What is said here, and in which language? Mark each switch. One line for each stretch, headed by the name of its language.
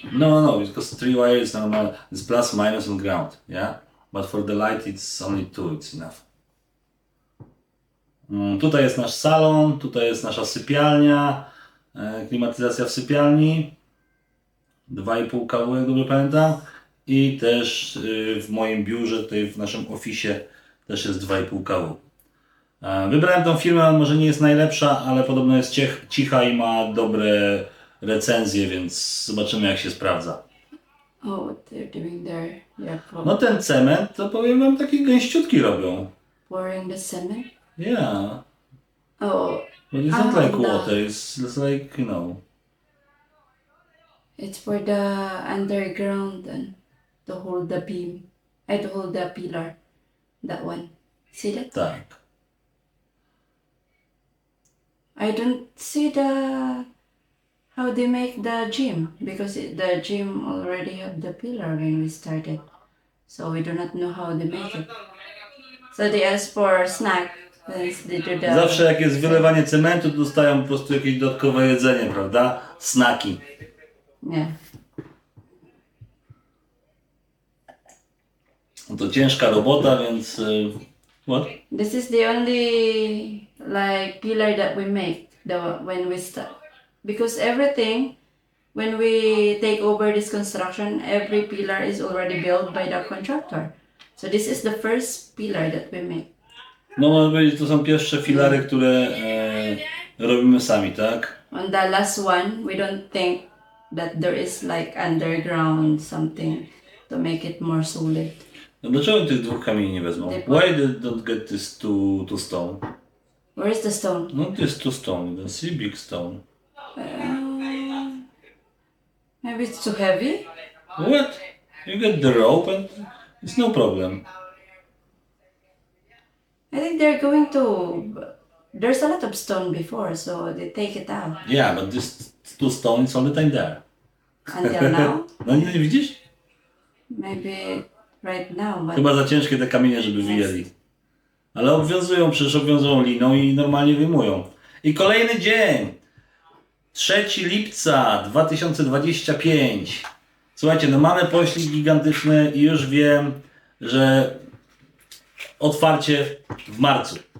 English: No, because 3 wire is normal. It's plus, minus and ground, yeah? But for the light it's only 2, it's enough.
Polish: Tutaj jest nasz salon, tutaj jest nasza sypialnia, klimatyzacja w sypialni, 2,5 kW, jak dobrze pamiętam. I też w moim biurze, tutaj w naszym oficie też jest 2,5 kW. Wybrałem tą firmę, ona może nie jest najlepsza, ale podobno jest cicha i ma dobre recenzje, więc zobaczymy, jak się sprawdza.
English: Oh, what they're doing there? They're
Polish: No ten cement, to powiem wam, taki gęściutki robią.
English: pouring the cement. Yeah, Oh, but it's not like no. water, it's like, you know. it's for the underground and to hold the beam. To hold the pillar. That one. See that?
Polish: Tak.
English: I don't see how they make the gym because the gym already have the pillar when we started, so we do not know how they make it. So they ask for snack.
Polish: Więc
English: they do the.
Polish: Zawsze jak jest wylewanie cementu, to dostają po prostu jakieś dodatkowe jedzenie, prawda? Snaki.
English: Yeah.
Polish: No to ciężka robota, więc...
English: What? This is the only like pillar that we make when we start, because everything when we take over this construction, every pillar is already built by the contractor. So this is the first pillar that we make. No można powiedzieć, to są pierwsze filary, które robimy sami, tak? On the last one, we don't think that there is like underground something to make it more solid. No dlaczego tych 2 kamieni nie wezmą? Why they don't get this two stone? Where is the stone? No this 2 stone, you don't see big stone. Maybe it's too heavy. What? You get the rope and it's no problem. I think they're going to. There's a lot of stone before, so they take it out. Yeah, but this to stone, it's all the time there. Until now?
Polish: No nie widzisz?
English: Maybe right now, but
Polish: Chyba za ciężkie te kamienie, żeby wyjęli. Ale obwiązują, przecież obwiązują liną i normalnie wyjmują. I kolejny dzień. 3 lipca 2025. Słuchajcie, no mamy poślizg gigantyczny i już wiem, że otwarcie w marcu.